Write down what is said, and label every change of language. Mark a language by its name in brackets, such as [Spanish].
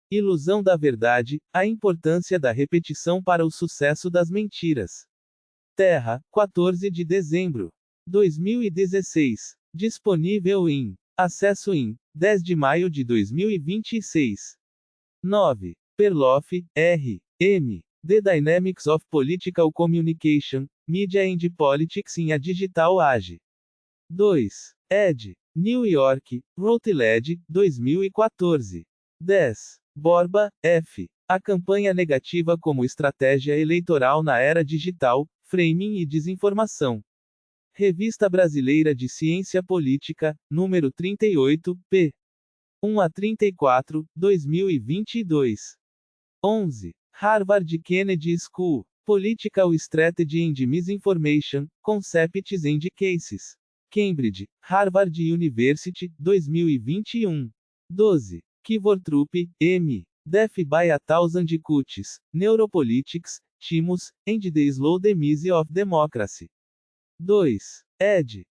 [Portuguese] Ilusão da Verdade, A Importância da Repetição para o Sucesso das Mentiras. Terra, 14 de dezembro. 2016. Disponível em acesso em 10 de maio de 2026. 9. Perloff, R. M. [English] The Dynamics of Political Communication, Media and Politics in a Digital Age. 2. Ed. New York, Routledge, 2014. 10. Borba, F. [Portuguese] A Campanha Negativa como Estratégia Eleitoral na Era Digital, Framing e Desinformação. Revista Brasileira de Ciência Política, número 38, p. 1 a 34, 2022. 11. [English] Harvard Kennedy School, Political Strategy and Misinformation, Concepts and Cases. Cambridge, Harvard University, 2021. 12. Kivortrup, M. Death by a Thousand Cuts, Neuropolitics, Timus, and the Slow Demise of Democracy. 2. Ed.